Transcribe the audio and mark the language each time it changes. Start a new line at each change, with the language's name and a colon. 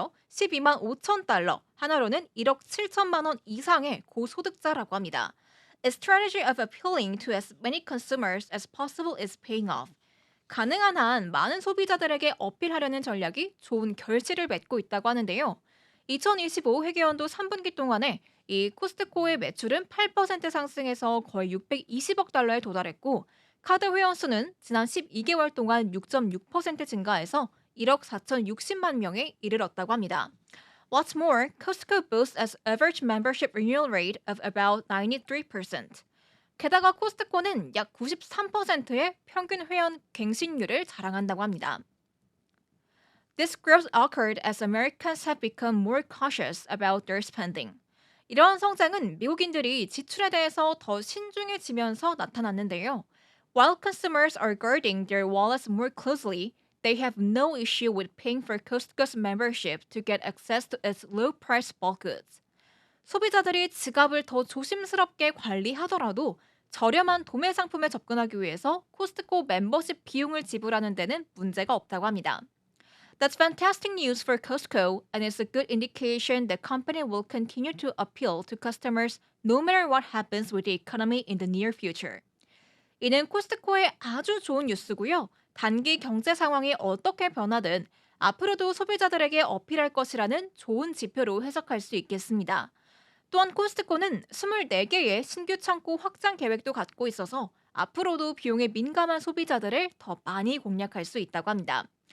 Korean: 12만 5천 달러, 하나로는 1억 7천만 원 이상의 고소득자라고 합니다.
English: A strategy of appealing to as many consumers as possible is paying off.
Korean: 가능한 한 많은 소비자들에게 어필하려는 전략이 좋은 결실을 맺고 있다고 하는데요. 2025 회계연도 3분기 동안에 이 코스트코의 매출은 8% 상승해서 거의 620억 달러에 도달했고, 카드 회원 수는 지난 12개월 동안 6.6% 증가해서 1억 4,060만 명에 이르렀다고 합니다.
English: What's more, Costco boasts an average membership renewal rate of about 93%.
Korean: 게다가 코스트코는 약 93%의 평균 회원 갱신율을 자랑한다고 합니다.
English: This growth occurred as Americans have become more cautious about their spending.
Korean: 이러한 성장은 미국인들이 지출에 대해서 더 신중해지면서 나타났는데요.
English: While consumers are guarding their wallets more closely, they have no issue with paying for Costco's membership to get access to its low-price bulk goods.
Korean: 소비자들이 지갑을 더 조심스럽게 관리하더라도 저렴한 도매 상품에 접근하기 위해서 코스트코 멤버십 비용을 지불하는 데는 문제가 없다고 합니다.
English: That's fantastic news for Costco, and it's a good indication the company will continue to appeal to customers no matter what happens with the economy in the near future.
Korean: 이는 코스트코의 아주 좋은 뉴스고요. 단기 경제 상황이 어떻게 변하든 앞으로도 소비자들에게 어필할 것이라는 좋은 지표로 해석할 수 있겠습니다. 또한 코스트코는 24개의 신규 창고 확장 계획도 갖고 있어서 앞으로도 비용에 민감한 소비자들을 더 많이 공략할 수 있다고 합니다.